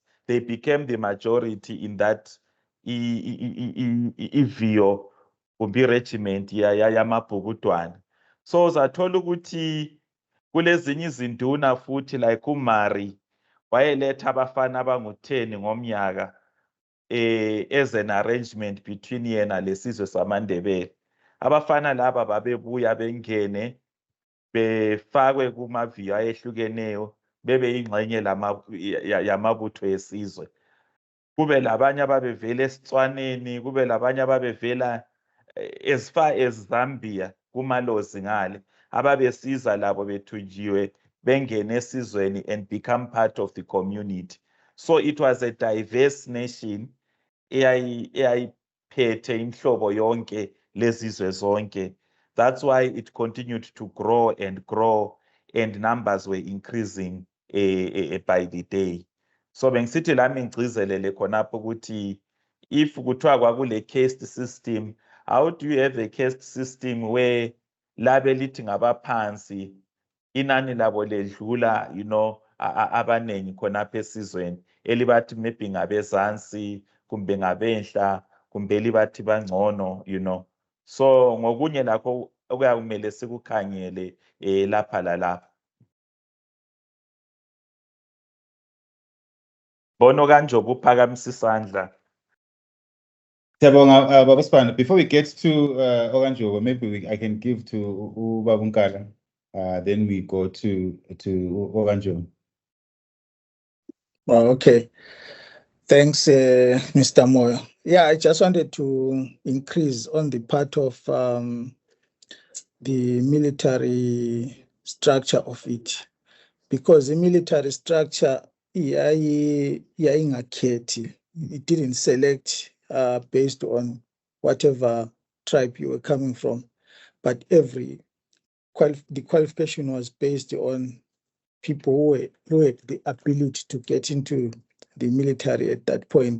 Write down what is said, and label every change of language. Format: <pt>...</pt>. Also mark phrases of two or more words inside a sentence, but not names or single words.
<en>They became the majority in that</en> <nd>iviyo kumbe regiment yamabhukudwane. So uzathola ukuthi kulezinye izinduna futhi like uMari wayeletha abafana abangu-10 ngomnyaka</nd> <en>as an arrangement between</en> <nd>yena lesizwe samaNdebele. Abafana laba babebuya bengene befakwe kumaviyo ayehlukeneyo bebe yingxenye yamabutho esizwe. Kube labanye ababevela eSitswaneni, kube labanye ababevela</nd> <en>as far as Zambia</en> <nd>kumalozi ngale, ababesiza labo bethunjiwe bengene esizweni</nd> <en>and become part of the community. So it was a diverse nation</en> <nd>eyayiphethe inhlobo yonke lezizwe zonke.</nd> <en>That's why it continued to grow and grow, and numbers were increasing by the day.</en> <nd>So bengisithi lami ngigcizelele khonapho ukuthi</nd> <en>if</en> <nd>kuthiwa kwakule</nd> <en>caste system, how do you have a caste system where</en> <nd>labe lithi ngabaphansi inani labo ledlula abanengi khonapha esizweni, elibathi maybe ngabezansi kumbe ngabenhla kumbe libathi bangcono. So ngokunye lakho okuyakumele sikukhangele lapha lalapha. Bono Kanjoba uphakamisa isandla. Siyabonga, Baba Sibanda.</nd> <en>Before we get to Okanjoba, maybe I can give to Ubaba Nkala. Then we go to Okanjoba. Oh, okay. Thanks, Mr. Moyo. Yeah, I just wanted to increase on the part of the military structure of it, because the military structure, it didn't select based on whatever tribe you were coming from, but the qualification was based on people who had the ability to get into the military at that point.</en>